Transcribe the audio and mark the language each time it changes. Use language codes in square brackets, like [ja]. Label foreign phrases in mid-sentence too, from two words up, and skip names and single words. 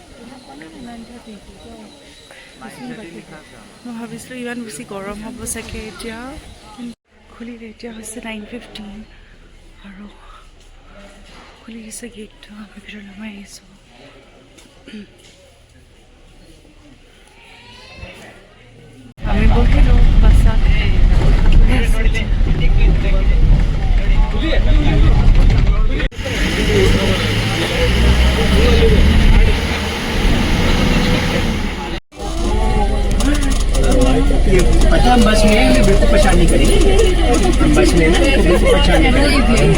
[as] মই ভাবিছিলোঁ ইমান বেছি গৰম হ'ব চাগে এতিয়া খুলিলে এতিয়া হৈছে 9:15 আৰু খুলি দিছে গেটটো আমি ভিতৰত সোমাই আহিছোঁ আমি বহিলোঁ বাছত [hi] पता हम बस में बिल्कुल परेशान नहीं करेंगे हम बस में ना बिल्कुल परेशान नहीं करेंगे